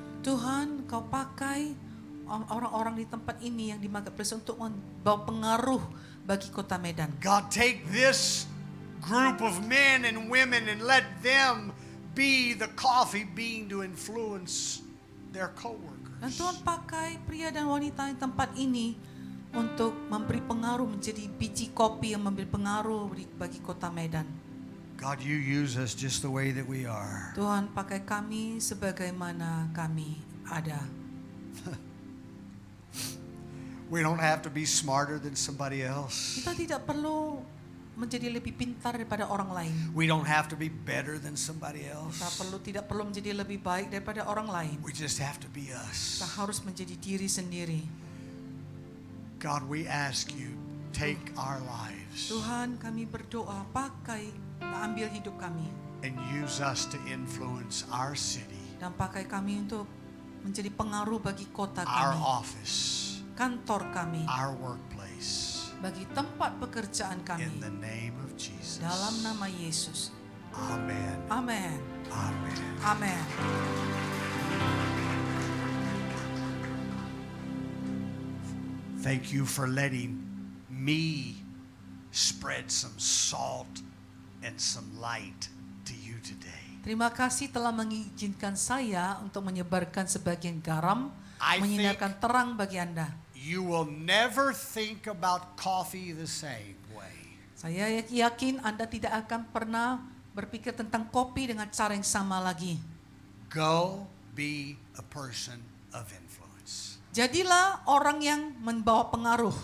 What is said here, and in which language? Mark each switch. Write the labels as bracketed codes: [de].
[id] Tuhan, Kau pakai orang-orang di tempat ini yang di marketplace untuk membawa pengaruh bagi kota Medan. [en] God, take this group of men and women and let them be the coffee bean to influence their [id] Dan [en] co-workers. [id] Tuhan pakai pria dan wanita di tempat ini untuk memberi pengaruh, menjadi biji kopi yang memberi pengaruh bagi kota Medan. [en] God, you use us just the way that we are. [id] Tuhan pakai kami sebagaimana kami ada. [en] We don't have to be smarter than somebody else. [id] Kita tidak perlu menjadi lebih pintar daripada orang lain. [en] We don't have to be better than somebody [id] Kita [en] else. [id] tidak perlu menjadi lebih baik daripada orang lain. [en] We just have to be [id] Kita [en] us. [id] harus menjadi diri sendiri. [en] God, we ask you, take our lives [id] Tuhan, kami berdoa, pakai, ambil hidup kami. [en] and use us to influence our city, [id] Dan pakai kami untuk menjadi pengaruh bagi kota [en] our [id] kami, [en] office, [id] kantor kami, [en] our workplace. [id] bagi tempat pekerjaan [en] In [id] kami. [en] the name of Jesus. [id] Dalam nama Yesus. [en] Amen. [id] Amin. [en] Amen. [id] Amin. [en] Thank you for letting me spread some salt and some light to you today. [id] Terima kasih telah mengizinkan saya untuk menyebarkan sebagian garam, [en] I [id] menyinarkan terang bagi Anda. [en] You will never think about coffee the same way. [id] Saya yakin Anda tidak akan pernah berpikir tentang kopi dengan cara yang sama lagi. [en] Go be a person of influence. [id] Jadilah orang yang membawa pengaruh.